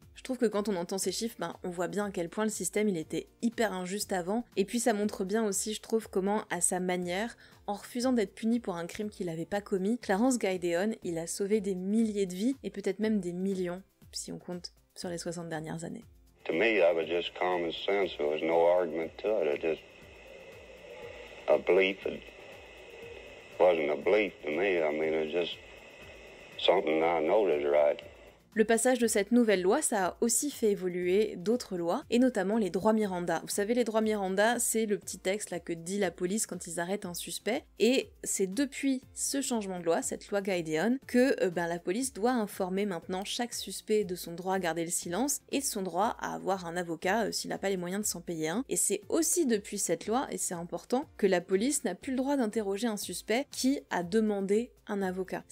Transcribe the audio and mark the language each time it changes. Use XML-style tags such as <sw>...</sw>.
<fr>Je trouve que quand on entend ces chiffres, on voit bien à quel point le système il était hyper injuste avant, et puis ça montre bien aussi, je trouve, comment, à sa manière, en refusant d'être puni pour un crime qu'il n'avait pas commis, Clarence Gideon, il a sauvé des milliers de vies, et peut-être même des millions, si on compte sur les 60 dernières années.</fr> <en>To me, that was just common sense. There was no argument to it. It just a belief. It wasn't a belief to me. I mean, it was just something I noticed right.</en> <fr>Le passage de cette nouvelle loi, ça a aussi fait évoluer d'autres lois, et notamment les droits Miranda. Vous savez, les droits Miranda, c'est le petit texte là que dit la police quand ils arrêtent un suspect, et c'est depuis ce changement de loi, cette loi Gideon, que la police doit informer maintenant chaque suspect de son droit à garder le silence, et de son droit à avoir un avocat s'il n'a pas les moyens de s'en payer un. Et c'est aussi depuis cette loi, et c'est important, que la police n'a plus le droit d'interroger un suspect qui a demandé un avocat.</fr>